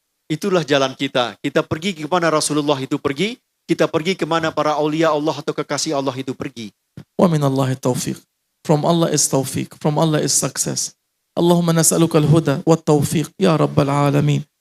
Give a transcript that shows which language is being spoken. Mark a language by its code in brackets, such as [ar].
[id] Itulah jalan kita. Kita pergi kemana Rasulullah itu pergi, kita pergi kemana para aulia Allah atau kekasih Allah itu pergi. [ar] ومن الله التوفيق. [en] From Allah is tawfiq. From Allah is success. [ar] اللهم نسألك الهدى والتوفيق يا رب العالمين.